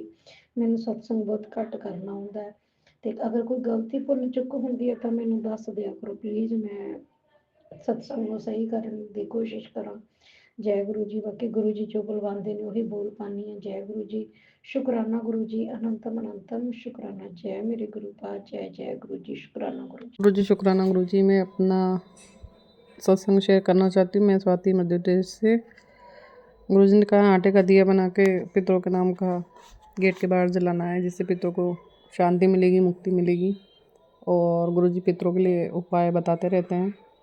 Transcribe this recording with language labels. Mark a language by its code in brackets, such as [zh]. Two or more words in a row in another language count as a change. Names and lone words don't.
[pa] ਮੈਨੂੰ ਸਤਸੰਗ ਬਹੁਤ ਘੱਟ ਕਰਨਾ ਆਉਂਦਾ ਹੈ, ਤੇ ਅਗਰ ਕੋਈ ਗਲਤੀ ਭੁੱਲ ਚੁੱਕ ਹੁੰਦੀ ਹੈ ਤਾਂ ਮੈਨੂੰ ਦੱਸ ਦਿਆ ਕਰੋ ਪਲੀਜ਼, ਮੈਂ ਸਤਸੰਗ ਨੂੰ ਸਹੀ ਕਰਨ ਦੀ ਕੋਸ਼ਿਸ਼ ਕਰਾਂ। ਜੈ ਗੁਰੂ ਜੀ। ਬਾਕੀ ਗੁਰੂ ਜੀ ਜੋ ਬੁਲਵਾਉਂਦੇ ਨੇ ਉਹੀ ਬੋਲ ਪਾਉਂਦੀ ਹਾਂ। ਜੈ ਗੁਰੂ ਜੀ, ਸ਼ੁਕਰਾਨਾ ਗੁਰੂ ਜੀ, ਅਨੰਤਮ ਅਨੰਤਮ ਸ਼ੁਕਰਾਨਾ। [hi] ਜੈ ਮੇਰੇ गुरु पाद, जय जय गुरु जी, शुक्राना गुरु जी। गुरु जी शुक्राना गुरु जी। मैं अपना सत्संग शेयर करना चाहती हूँ। मैं स्वाति मध्य प्रदेश से। गुरु जी ने कहा आटे का दिया बना के पितरों के नाम का गेट के बाहर जलाना है, जिससे पितरों को शांति मिलेगी, मुक्ति मिलेगी। और गुरु जी पितरों के लिए उपाय बताते रहते हैं।